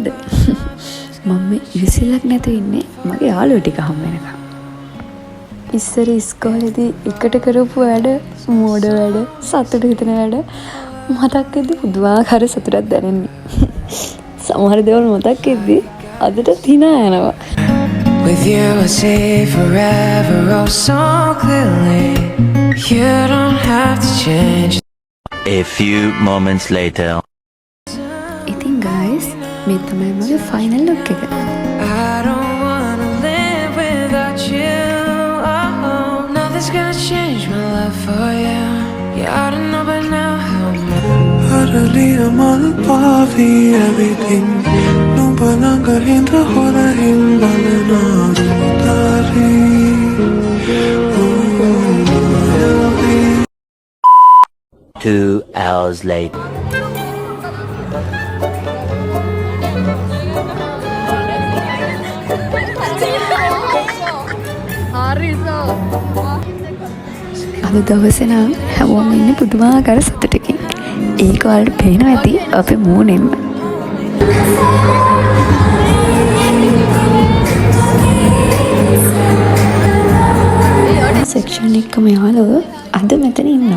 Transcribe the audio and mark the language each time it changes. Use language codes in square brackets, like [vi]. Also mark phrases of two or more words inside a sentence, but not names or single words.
[si] මම ඉරිසිල්ලක් නැතුව ඉන්නේ මගේ යාළුවෝ ටික හම් වෙනකම්. ඉස්සර ඉස්කෝලේදී එකට කරපු වැඩ, මෝඩ වැඩ, සතුට හිතෙන වැඩ මතක් වෙද්දී පුදුමාකාර සතුටක් දැනෙන්නේ. සමහර දේවල් මතක් වෙද්දී අදට hina යනවා. [en] With you I see forever oh so clearly. You don't have to change. A few moments later. [si] ඉතින් guys මේ තමයි මගේ [en] final look [si] එක. [en] I don't wanna live without you. Oh, nothing's gonna change my love for you. You ought to know by now how utterly I'm all above everything. No balanga hindra hora himbalana rudari. 2 hours later. [si] අද දවසේ නම් හැමෝම ඉන්නේ පුදුමාකාර සතුටකින්. ඒක වලට පේනවා ඇති අපේ මූණෙන්ම. සෙක්ෂන් එකම යාළුවෝ අද මෙතන ඉන්නවා.